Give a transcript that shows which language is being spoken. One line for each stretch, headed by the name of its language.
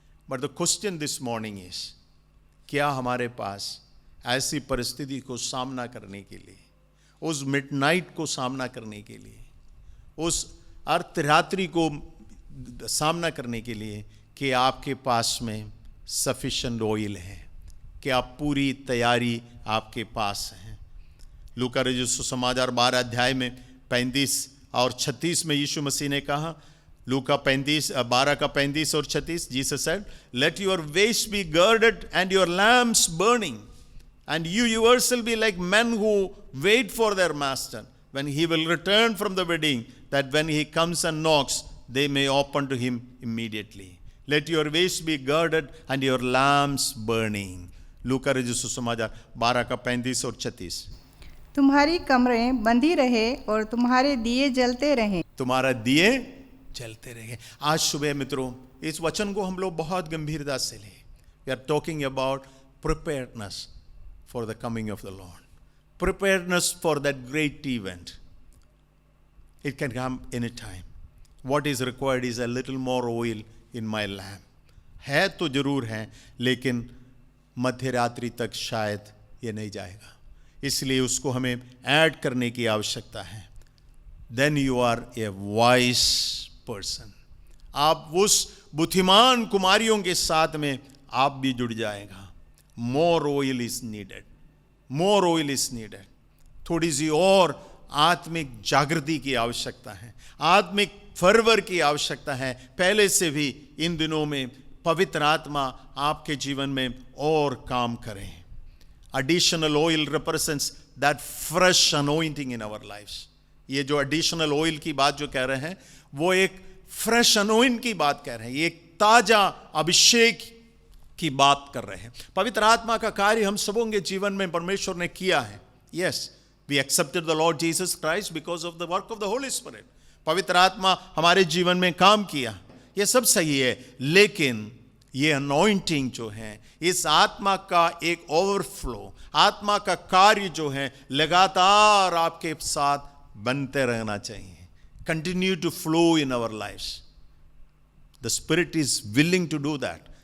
English: but the question this morning is,
Hindi: क्या हमारे पास ऐसी परिस्थिति को सामना करने के लिए, उस मिडनाइट को सामना करने के लिए, उस अर्धरात्रि को सामना करने के लिए, कि आपके पास में सफिशिएंट ऑयल है, कि आप पूरी तैयारी आपके पास है। लूका रचित सुसमाचार 12 अध्याय में 35 और 36
English: में यीशु मसीह ने कहा, लूका 12 का 35 और 36, Jesus said, let your waist be girded and your lamps burning, and you yourself be like men who wait for their master when he will return from the wedding, that when he comes and knocks, they may open to him immediately. Let your waist be girded and your lamps burning.
Hindi: लूका रचित सुसमाचार 12 का 35 और 36। तुम्हारी कमरें बंधी रहे और तुम्हारे दिए जलते रहें। तुम्हारा दिए जलते रहे। आज सुबह मित्रों, इस वचन को हम लोग बहुत गंभीरता से लें।
English: We are talking about preparedness for the coming of the Lord. Preparedness for that great event. It can come any time. What is required is a little more oil in my lamp.
Hindi: है तो जरूर है, लेकिन मध्य रात्रि तक शायद ये नहीं जाएगा, इसलिए उसको हमें ऐड करने की आवश्यकता है।
English: Then you are a wise person.
Hindi: आप उस बुद्धिमान कुमारियों के साथ में आप भी जुड़ जाएगा।
English: More oil is needed. More oil is needed.
Hindi: थोड़ी सी और आत्मिक जागृति की आवश्यकता है, आत्मिक फर्वर की आवश्यकता है। पहले से भी इन दिनों में पवित्र आत्मा आपके जीवन में और काम करें।
English: Additional oil represents that fresh anointing in our lives.
Hindi: ये जो additional oil की बात जो कह रहे हैं, वो एक fresh anointing की बात कह रहे हैं, ये एक ताजा अभिषेक की बात कर रहे हैं। पवित्र आत्मा का कार्य हम सबों के जीवन में परमेश्वर ने किया है।
English: Yes, we accepted the Lord Jesus Christ because of the work of the Holy Spirit.
Hindi: पवित्र आत्मा हमारे जीवन में काम किया, ये सब सही है, लेकिन ये अनॉइंटिंग जो है, इस आत्मा का एक ओवरफ्लो, आत्मा का कार्य जो है, लगातार आपके साथ बनते रहना चाहिए।
English: Continue to flow in our lives. The spirit is willing to do that.